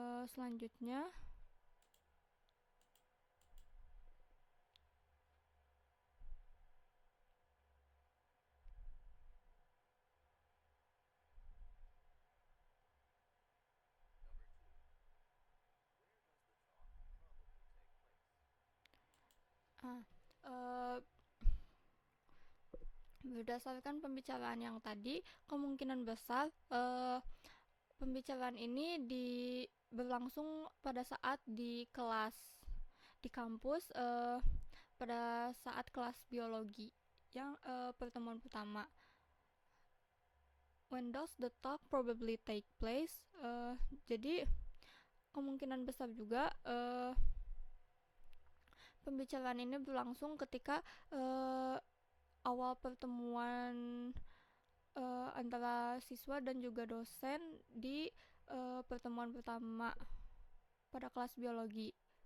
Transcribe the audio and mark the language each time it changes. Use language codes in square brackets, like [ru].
[id] Selanjutnya, berdasarkan pembicaraan yang tadi, kemungkinan besar pembicaraan ini berlangsung pada saat di kelas di kampus, pada saat kelas biologi yang pertemuan pertama. [en] When does the talk probably take place? [id] Jadi kemungkinan besar juga pembicaraan ini berlangsung ketika awal pertemuan antara siswa dan juga dosen di pertemuan pertama pada kelas biologi.